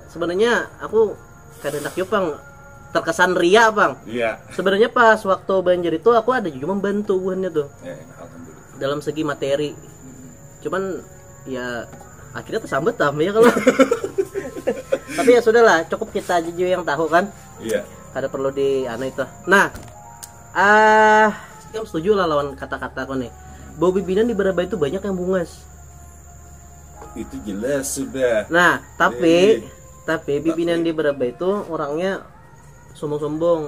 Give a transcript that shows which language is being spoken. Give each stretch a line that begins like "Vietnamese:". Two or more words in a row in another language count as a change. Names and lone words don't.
Banjar: Sebenarnya aku kadang Pang terkesan ria, Bang. Iya. Sebenarnya pas waktu banjir itu aku ada juga membantu buhannya tuh. Alhamdulillah. Dalam segi materi. Cuman ya akhirnya tersambut ya kalau. Tapi ya sudahlah, cukup kita aja juga yang tahu kan. Iya. Kada perlu di itu. Nah, kamu setuju lah lawan kata-kata aku nih. Bau bibinan di Barabai itu banyak yang bungas. Itu jelas sudah. Nah, tapi bibinan di Barabai itu orangnya sombong-sombong.